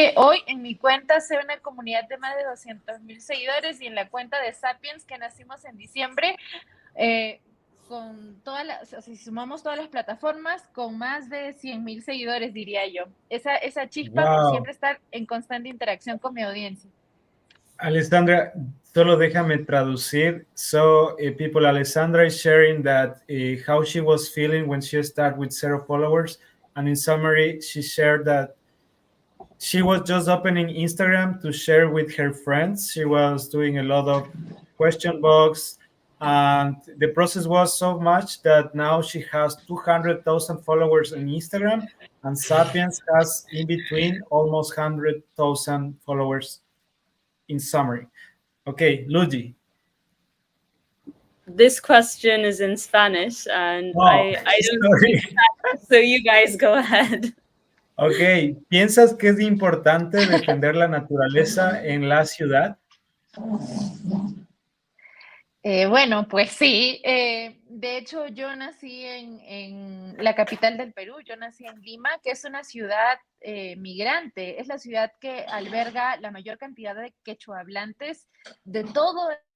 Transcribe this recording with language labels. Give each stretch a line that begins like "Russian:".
Spanish: Hoy en mi cuenta sea una comunidad de más de 200,000 seguidores, y en la cuenta de Sapiens, que nacimos en diciembre, con si sumamos todas las plataformas, con más de 100,000 seguidores, diría yo. Esa chispa por siempre estar en constante interacción con mi audiencia. Alessandra, solo déjame traducir.
English: So, people, Alessandra is sharing that how she was feeling when she started with 0 followers. And in summary, she shared that she was just opening Instagram to share with her friends. She was doing a lot of question box, and the process was so much that now she has 200,000 followers on Instagram, and Sapiens has in between almost 100,000 followers. In summary. Okay, Luigi. This question is in Spanish, and I don't speak Spanish, so you guys go ahead.
Spanish: Okay, ¿piensas que es importante defender la naturaleza en la ciudad? Bueno, pues sí. De hecho, yo nací en la capital del Perú. Yo nací en Lima, que es una ciudad migrante. Es la ciudad que alberga la mayor cantidad de quechua hablantes de todo